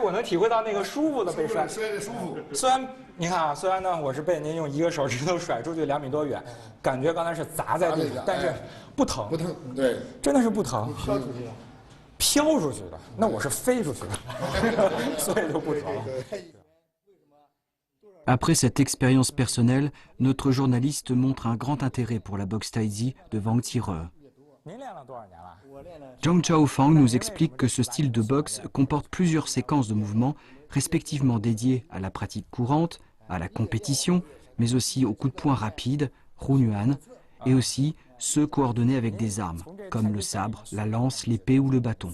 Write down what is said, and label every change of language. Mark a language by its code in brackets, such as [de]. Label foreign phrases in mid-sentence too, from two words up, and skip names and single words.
[zh] 我能体会到那个舒服的被摔。摔的舒服。虽然你看啊，虽然呢我是被您用一个手指头甩出去2米多远，感觉刚才是砸在地上，但是不疼。不疼，对，真的是不疼。飘出去了。飘出去的，那我是飞出去的，所以就不疼。 [fr] Après cette expérience personnelle, notre journaliste montre un grand intérêt pour la boxe taïzi de Wang Qire. Zhang Chaofang nous explique que ce style de boxe comporte plusieurs séquences de mouvements, respectivement dédiées à la pratique courante, à la compétition, mais aussi aux coups de poing rapides, Hunyuan, et aussi ceux coordonnés avec des armes, comme le sabre, la lance, l'épée ou le bâton.